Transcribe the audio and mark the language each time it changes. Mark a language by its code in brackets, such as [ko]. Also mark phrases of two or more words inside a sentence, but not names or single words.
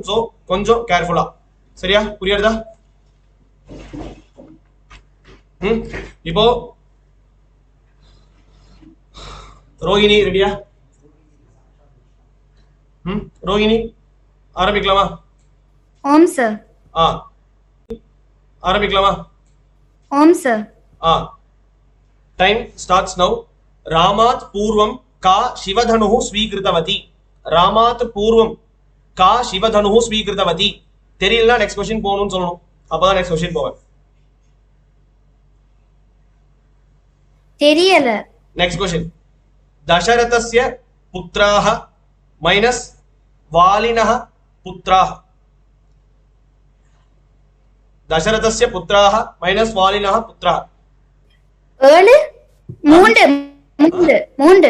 [ta] சோ கொஞ்சம் கேர்ஃபுல்லா. சரியா? புரியுறதா? இப்போ ரோஹிணி ரெடியா? ரோஹிணி ஆரம்பிக்கலாமா? ஓம் சார். ஆரம்பிக்கலாமா? ஓம் சார். [en] time starts now. [sa] रामात् पूर्वं का शिवधनुः स्वीकृतवती. रामात् पूर्वं का शिवधनुः स्वीकृतवती. [ta] தெரியலனா [en] next question [ta] போணும்னு சொல்லணும். அப்பதான் [en] next question [ta] போவேன். தெரியல. [en] next question. [sa] दशरथस्य पुत्राः माइनस वालिनः पुत्राः. दशरथस्य पुत्राः माइनस वालिनः पुत्राः. 7 3